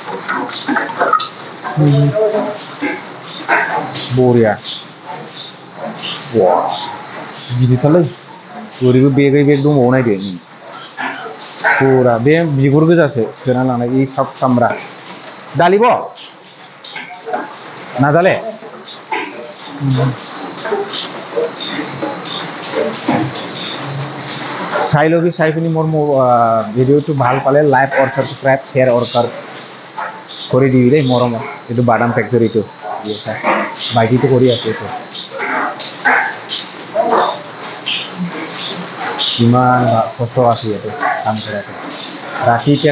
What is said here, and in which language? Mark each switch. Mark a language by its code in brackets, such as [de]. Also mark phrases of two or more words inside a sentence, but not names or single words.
[brx] बरिया गिदिरथारलै ओरैबो बेग दंबावो नायदो फुरा बे बिगुर गोजासो सोना लांनाय इ सामब्रा दालिब [as] नाजाले চাই লবি চাই পিনি মোৰ ভিডিঅ'টো ভাল পালে লাইক আৰু সাবস্ক্ৰাইব শ্বেয়াৰ আৰু কৰি দিবি দেই মৰমত এইটো বাদাম ফেক্টৰীটো বাইকিটো কৰি আছে এইটো কিমান কষ্ট আছে ইয়াতে কাম কৰাটো ৰাতি এতিয়া